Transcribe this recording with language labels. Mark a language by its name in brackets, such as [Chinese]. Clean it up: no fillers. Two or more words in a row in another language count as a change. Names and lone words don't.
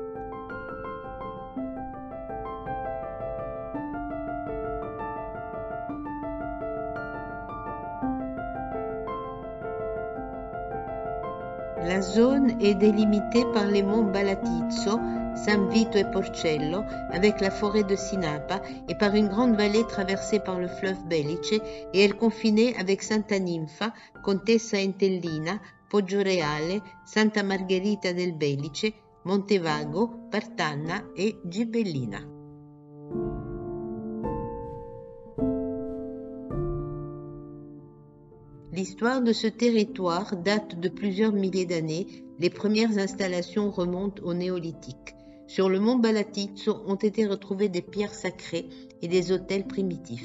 [French] La zone est délimitée par les monts Balatizzo, San Vito et Porcello, avec la forêt de Sinapa et par une grande vallée traversée par le fleuve Belice, et elle confinée avec Santa Ninfa, Contessa Entellina, Poggioreale, Santa Margherita del Belice, Montevago, Partanna et Gibellina. L'histoire de ce territoire date de plusieurs milliers d'années. Les premières installations remontent au néolithique. Sur le mont Balatizzo ont été retrouvées des pierres sacrées et des autels primitifs.